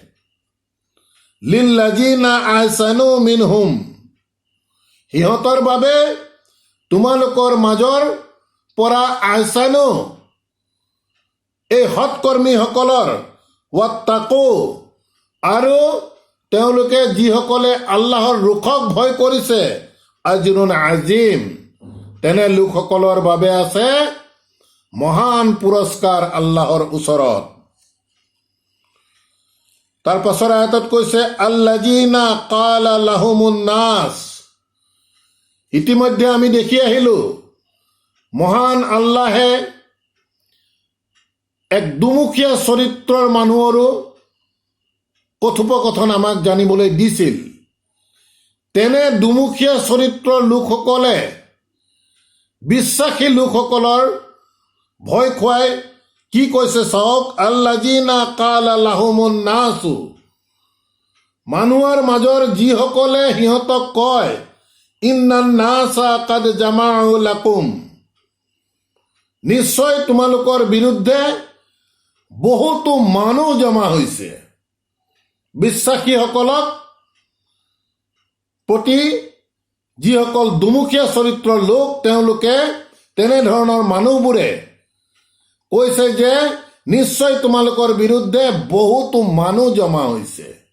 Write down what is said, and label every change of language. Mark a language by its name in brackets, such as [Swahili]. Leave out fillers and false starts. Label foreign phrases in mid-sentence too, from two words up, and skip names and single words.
[Arabic] للذين أحسنوا منهم, [Assamese] সিহঁতৰ বাবে তোমালোকৰ মাজৰ পৰা আহসানু এই সৎকৰ্মীসকলৰ, ওয়াত্তাকু আৰু তেওঁলোকে যিসকলে আল্লাহৰ ৰোষক ভয় কৰিছে, [Arabic] أجر عظيم [Assamese] তেনে লোকসকলৰ বাবে আছে মহান পুৰস্কাৰ আল্লাহৰ ওচৰত। তাৰ পাছৰ আয়াতত কৈছে [Arabic] الذين قال لهم الناس. [Assamese] ইতিমধ্যে আমি দেখি আহিলোঁ মহান আল্লাহে এক দুমুখীয়া চৰিত্ৰৰ মানুহৰো কথোপকথন আমাক জানিবলৈ দিছিল। তেনে দুমুখীয়া চৰিত্ৰৰ লোকসকলে বিশ্বাসী লোকসকলৰ ভয় খুৱাই কি কৈছে চাওক, [Arabic] الذين قال لهم الناس, [Assamese] মানুহৰ মাজৰ যিসকলে সিহঁতক কয় [Arabic] إن الناس قد جمعوا لكم, [Assamese] নিশ্চয় তোমালোকৰ বিৰুদ্ধে বহুতো মানুহ জমা হৈছে। বিশ্বাসীসকলক প্ৰতি যিসকল দুমুখীয়া চৰিত্ৰৰ লোক, তেওঁলোকে তেনেধৰণৰ মানুহবোৰে কৈছে যে নিশ্চয় তোমালোকৰ বিৰুদ্ধে বহুতো মানুহ জমা হৈছে।